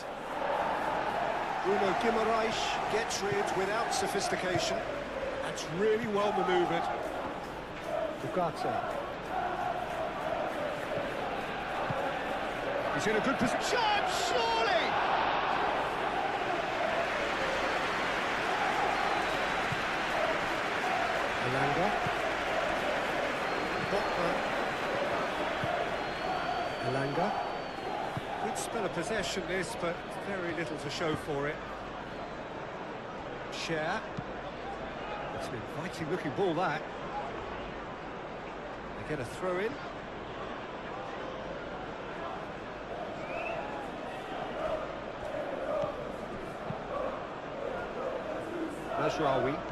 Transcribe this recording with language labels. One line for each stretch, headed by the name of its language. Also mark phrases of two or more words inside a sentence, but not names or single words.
English: Bruno Guimaraes gets rid without sophistication. That's really well manoeuvred. Ugarte. He's in a good position. Chance, surely! Elanga. Botman. Elanga. Good spell of possession this, but very little to show for it. Share. It's an inviting looking ball, that. They get a throw in. Mazraoui.